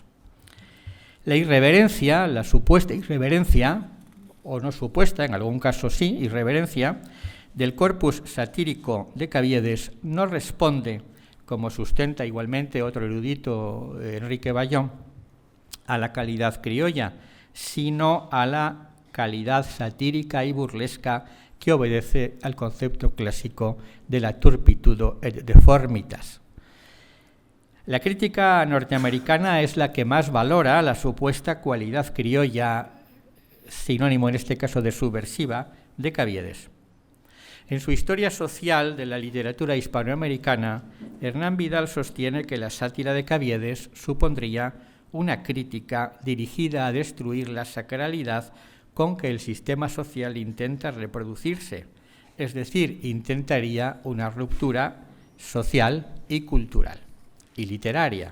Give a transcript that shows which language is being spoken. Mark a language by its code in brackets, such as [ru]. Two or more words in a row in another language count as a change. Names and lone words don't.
[es] La irreverencia, la supuesta irreverencia, o no supuesta, en algún caso sí, irreverencia, del corpus satírico de Caviedes no responde, como sustenta igualmente otro erudito, Enrique Bayón, a la calidad criolla, sino a la calidad satírica y burlesca que obedece al concepto clásico de la [la] turpitudo et deformitas. [es] La crítica norteamericana es la que más valora la supuesta cualidad criolla, sinónimo en este caso de subversiva, de Caviedes. En su historia social de la literatura hispanoamericana, Hernán Vidal sostiene que la sátira de Caviedes supondría una crítica dirigida a destruir la sacralidad con que el sistema social intenta reproducirse, es decir, intentaría una ruptura social y cultural y literaria.